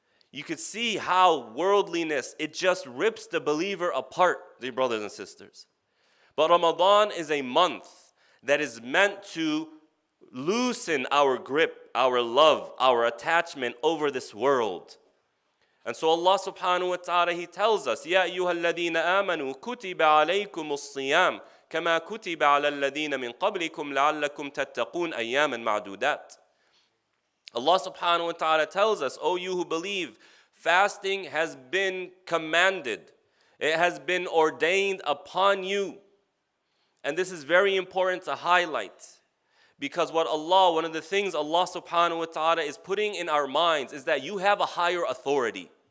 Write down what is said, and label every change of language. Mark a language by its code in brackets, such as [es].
[en] You could see how worldliness, it just rips the believer apart, dear brothers and sisters. But Ramadan is a month that is meant to loosen our grip, our love, our attachment over this world. And so Allah subhanahu wa ta'ala, He tells us, [ar] يَا أَيُّهَا الَّذِينَ آمَنُوا كُتِبَ عَلَيْكُمُ الصِّيَامُ كَمَا كُتِبَ عَلَى الَّذِينَ مِنْ قَبْلِكُمْ لَعَلَّكُمْ تَتَّقُونَ أَيَّامًا مَعْدُودَاتٍ. [en] Allah subhanahu wa ta'ala tells us, O you who believe, fasting has been commanded. It has been ordained upon you. And this is very important to highlight. Because one of the things Allah subhanahu wa ta'ala is putting in our minds is that you have a higher authority.